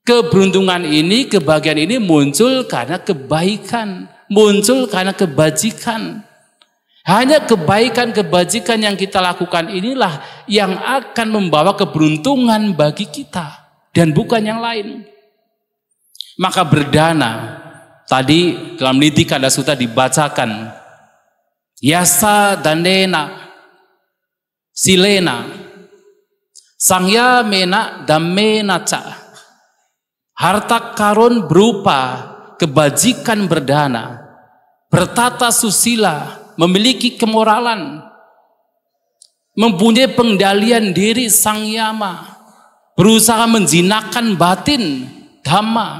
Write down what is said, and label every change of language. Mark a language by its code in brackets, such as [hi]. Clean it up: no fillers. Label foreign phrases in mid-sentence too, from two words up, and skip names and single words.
[id] Keberuntungan ini, kebahagiaan ini muncul karena kebaikan, muncul karena kebajikan. Hanya kebaikan, kebajikan yang kita lakukan inilah yang akan membawa keberuntungan bagi kita dan bukan yang lain. Maka berdana, tadi dalam Niti Kanda Sutta dibacakan, [pi] yasa danena silena sangya mena damena ca. [id] Harta karun berupa kebajikan berdana, bertata susila, memiliki kemoralan, mempunyai pengendalian diri sangyama, berusaha menjinakkan batin dhamma.